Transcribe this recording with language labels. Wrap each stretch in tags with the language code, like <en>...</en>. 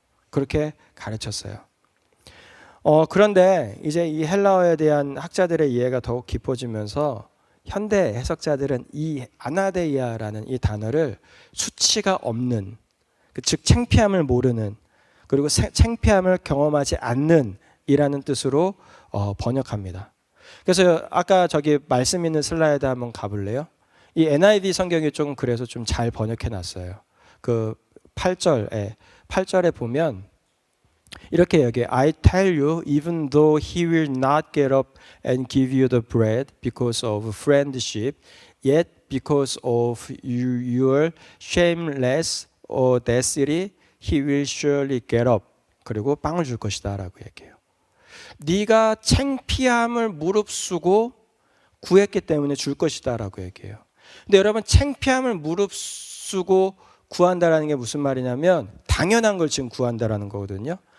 <ko>그렇게 가르쳤어요. 그런데 이제 이 헬라어에 대한 학자들의 이해가 더욱 깊어지면서 현대 해석자들은 이 아나데이아라는 이 단어를 수치가 없는, 즉 창피함을 모르는, 그리고 창피함을 경험하지 않는 이라는 뜻으로 번역합니다. 그래서 아까 저기 말씀 있는 슬라이드 한번 가볼래요? 이 NIV 성경이 조금 그래서 좀 잘 번역해 놨어요. 그 8절에 보면 이렇게 얘기해요.</ko> <en>I tell you, even though he will not get up and give you the bread because of friendship, yet because of your shameless audacity, he will surely get up.</en> <ko>그리고 빵을 줄 것이다 라고 얘기해요. 네가 창피함을 무릅쓰고 구했기 때문에 줄 것이다 라고 얘기해요. 근데 여러분, 창피함을 무릅쓰고 구한다라는 게 무슨 말이냐면 당연한 걸 지금 구한다라는 거거든요.</ko>